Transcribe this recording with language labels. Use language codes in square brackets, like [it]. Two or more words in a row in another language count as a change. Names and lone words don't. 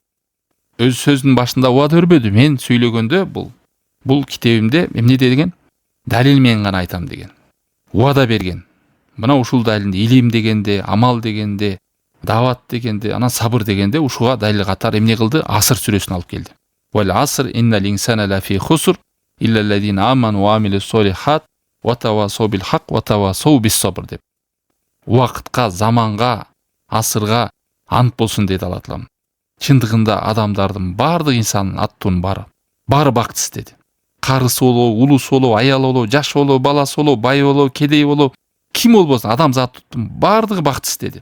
[ky] Өз сөзүнүн башында убада бербеди. Мен сүйлөгөндө бул китебимде эмне деген? Далил менен гана айтам деген. Убада берген. Мына ушул далилде илим дегенде, амал дегенде, дават дегенде, анан сабыр дегенде ушуга далил катары эмне кылды? Аср сүрөсүн алып келди. [ar] والعصر إن الإنسان لفي خسر إلا الذين آمنوا وعملوا الصالحات وتواصوا بالحق وتواصوا بالصبر деп. [ky] Убакытка, заманга, асырга ант болсун деди Алла Таалам. Чындыгында адамдардын бардык инсандын аттуунун баары бактысыз деди. Карысы болобу, улусу болобу, аялы болобу, жаш болобу, баласы болобу, бай болобу, кедей болобу, ким болбосун адамзаттын бардыгы бактысыз деди.